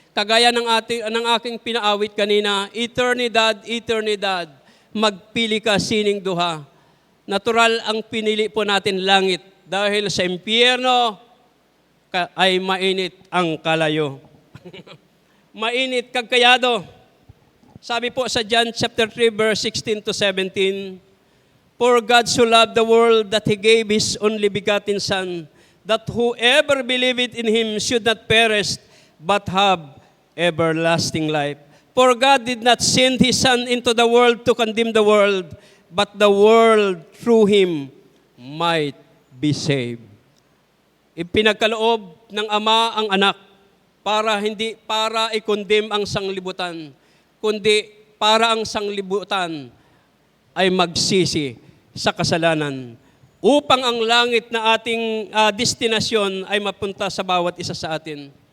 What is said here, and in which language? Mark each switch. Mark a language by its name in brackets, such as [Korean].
[Filipino] Kagaya ng aking pinaawit kanina, eternidad, eternidad, [Cebuano] magpili ka sining duha. [Filipino] Natural ang pinili po natin langit dahil sa impyerno ay mainit ang kalayo. Mainit kagkayado. [English] Sabi po sa John chapter 3 verse 16 to 17, For God so loved the world that He gave His only begotten Son, that whoever believeth in Him should not perish, but have everlasting life. For God did not send His Son into the world to condemn the world, but the world through Him might be saved. [Filipino] Ipinagkaloob ng Ama ang anak para hindi para i-condemn ang sanglibutan, kundi para ang sanglibutan ay magsisi sa kasalanan upang ang langit na ating destinasyon ay mapunta sa bawat isa sa atin.